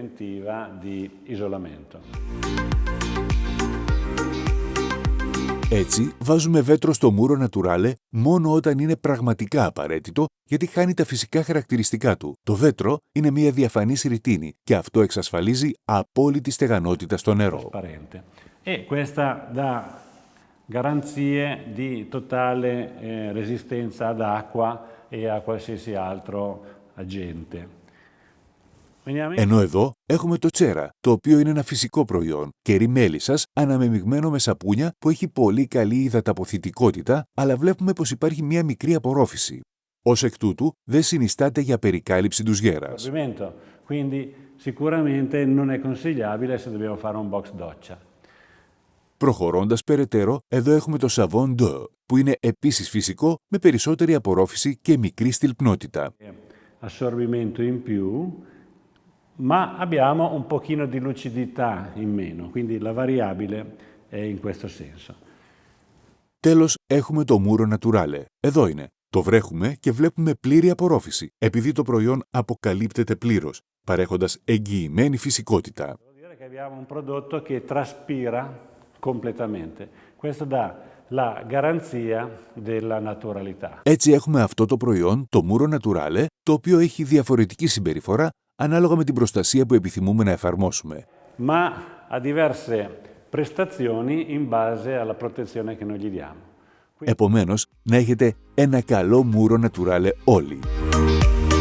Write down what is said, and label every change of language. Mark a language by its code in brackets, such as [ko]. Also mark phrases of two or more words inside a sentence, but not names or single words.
[el] Έτσι, βάζουμε βέτρο στο Muro Naturale μόνο όταν είναι πραγματικά απαραίτητο, γιατί χάνει τα φυσικά χαρακτηριστικά του. Το βέτρο είναι μία διαφανής ρητίνη και αυτό εξασφαλίζει απόλυτη στεγανότητα στο νερό. [it] Garanzie di totale resistenza ad acqua e a qualsiasi altro agente. [el] Ενώ εδώ έχουμε το Cera, το οποίο είναι ένα φυσικό προϊόν, κερί μέλισσας αναμεμειγμένο με σαπούνια που έχει πολύ καλή υδαταποθητικότητα, αλλά βλέπουμε πως υπάρχει μία μικρή απορρόφηση. Ως εκ τούτου, δεν συνιστάται για περικάλυψη ντουζιέρας. [it] Quindi sicuramente non è consigliabile se dobbiamo fare un box doccia. [el] Προχωρώντας περαιτέρω, εδώ έχουμε το Savon d'Eau, που είναι επίσης φυσικό με περισσότερη απορρόφηση και μικρή στυλπνότητα. [it] Assorbimento in più, ma abbiamo un pochino di lucidità in meno, quindi la variabile è in questo senso. [el] Τέλος, έχουμε το Muro Naturale. Εδώ είναι. Το βρέχουμε και βλέπουμε πλήρη απορρόφηση, επειδή το προϊόν αποκαλύπτεται πλήρως, παρέχοντας εγγυημένη φυσικότητα. [it] Abbiamo un prodotto che traspira completamente. Questo dà la garanzia della naturalità. [el] Έτσι έχουμε αυτό το προϊόν, το Muro Naturale, το οποίο έχει διαφορετική συμπεριφορά ανάλογα με την προστασία που επιθυμούμε να εφαρμόσουμε. [it] Ma ha diverse prestazioni in base alla protezione che noi gli diamo. [el] Επομένως, να έχετε ένα καλό μούρο Naturale όλοι.